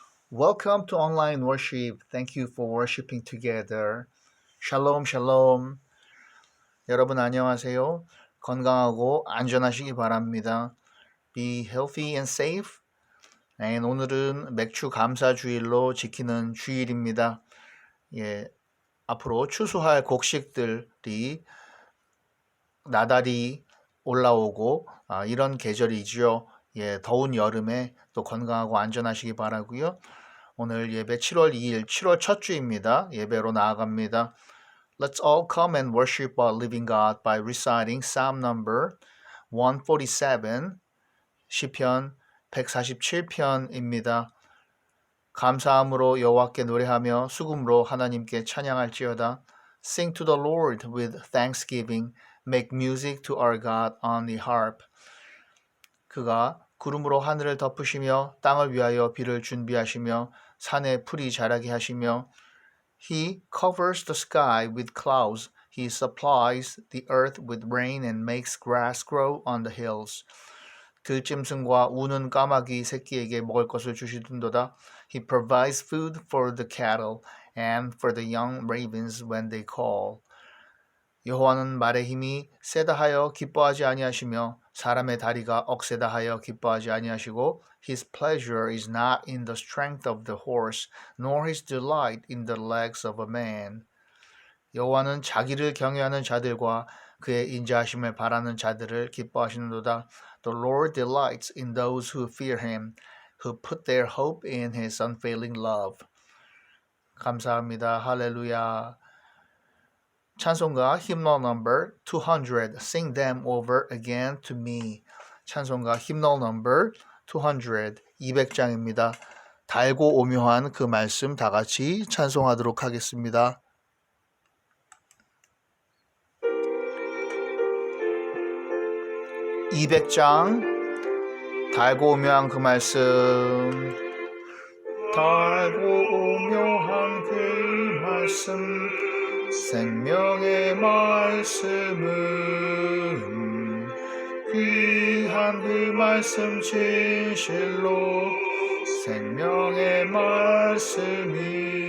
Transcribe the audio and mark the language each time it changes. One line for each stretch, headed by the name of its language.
English: Welcome to online worship. Thank you for worshiping together.
Korean: 샬롬, 샬롬. 여러분 안녕하세요. 건강하고 안전하시기 바랍니다.
English: Be healthy and safe.
Korean: 오늘은 맥주 감사 주일로 지키는 주일입니다. 앞으로 추수할 곡식들이 나달이 올라오고 이런 계절이지요. 더운 여름에 또 건강하고 안전하시기 바라고요. 오늘 예배 7월 2일, 7월 첫 주입니다. 예배로 나아갑니다.
English: Let's all come and worship our living God by reciting Psalm number 147,
Korean: 시편 147편입니다. 감사함으로 여호와께 노래하며 수금으로 하나님께 찬양할지어다.
English: Sing to the Lord with thanksgiving. Make music to our God on the harp.
Korean: 그가 구름으로 하늘을 덮으시며 땅을 위하여 비를 준비하시며 산에 풀이 자라게 하시며
English: He covers the sky with clouds. He supplies the earth with rain and makes grass grow on the hills.
Korean: 들짐승과 우는 까마귀 새끼에게 먹을 것을 주시던도다.
English: He provides food for the cattle and for the young ravens when they call.
Korean: 여호와는 말의 힘이 세다 하여 기뻐하지 아니하시며 사람의 다리가 억세다 하여 기뻐하지 아니하시고
English: His pleasure is not in the strength of the horse, nor his delight in the legs of a man.
Korean: 여호와는 자기를 경외하는 자들과 그의 인자하심을 바라는 자들을 기뻐하시는도다.
English: The Lord delights in those who fear Him, who put their hope in His unfailing love.
Korean: 감사합니다. 할렐루야.
English: 찬송가 hymnal number 200. Sing them over again to me. 찬송가 hymnal number 200.
Korean: 200장입니다. 달고 오묘한 그 말씀 다 같이 찬송하도록 하겠습니다. 200장 달고 오묘한 그 말씀 달고 오묘한 그 말씀 생명의 말씀은 귀한 그 말씀 진실로 생명의 말씀이